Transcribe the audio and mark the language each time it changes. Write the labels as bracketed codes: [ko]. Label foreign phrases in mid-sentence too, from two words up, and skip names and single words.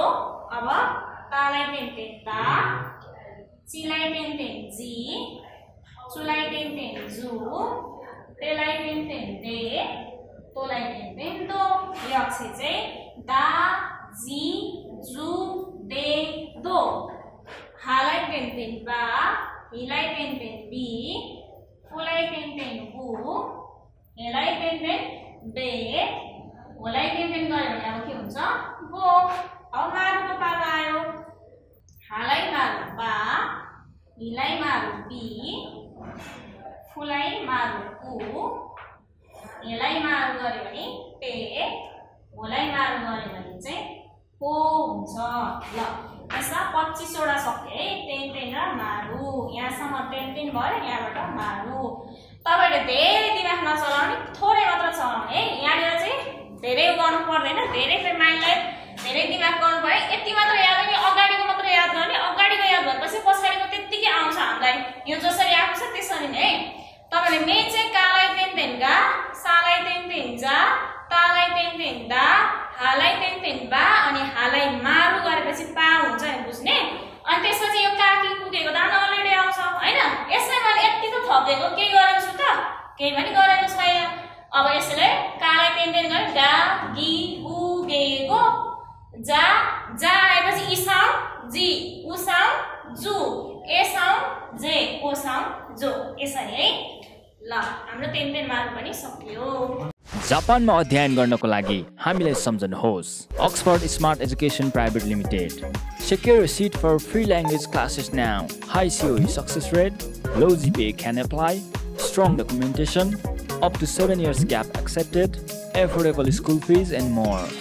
[ne] अब तालाई टेन ता चिलाई टेन जी चुलाई टेन जु तेलाई टेन दे तोलाई टेन दो। यो अक्षर चाहिँ दा जी जु दे दो। हालाई टेन बा हिलाई टेन बी फुलाई टेन बु हेलाई टेन बे होलाई टेन गयो भने अब के हुन्छ? गो। अब मारुको पालो आयो। हालाई मारु बा हिलाई मारु बी फुलाई मारु कु हेलाई मारु गर्यो भने पे होलाई मारु गर्यो भने चाहिँ को हुन्छ। ल यसमा 25 वटा सक्यो है। टेन र मारु यहाँसम्म टेन भयो। यहाँबाट मारु। तपाईले धेरै दिमाग नचलाउने थोरै मात्र चलाउने है। यहाँनिर चाहिँ धेरै गर्नु पर्दैन। धेरै माइन्डलाई धेरै दिमाग गर्नु पर्यो। यति मात्र याद गर्ने अगाडिको मात्र याद गर्ने। अगाडिको याद भएपछि पछाडिको त्यतिकै आउँछ हामीलाई। यो जसरी आएको छ त्यसरी नै है। तपाईले मेन चाहिँ कालाई टेन गा सालाई टेन जा तालाई टेन दा हालाई टेन बा अनि हालाई मारु गरेपछि पा हुन्छ नि बुझ्ने। अनि त्यसपछि यो काकी पुगेको दान अलरेडी आउँछ हैन। यसलाई मैले यति त थपेको केही गरेको छु त? केही पनि गरेको छैन। अब यसले कालाई टेन गरे गा गी गु गे गो जा जा आएपछि इ साउन्ड जी उ साउन्ड जु ए साउन्ड जे ओ साउन्ड जो यसरी है। ल हाम्रो टेन मार्क पनि सकियो। जापानमा अध्ययन गर्नको लागि हामीलाई सम्झनुहोस् Oxford Smart Education Private Limited. [en] Secure a seat for free language classes now. High COE success rate, low GPA can apply, strong documentation, up to 7 years gap accepted, affordable school fees and more.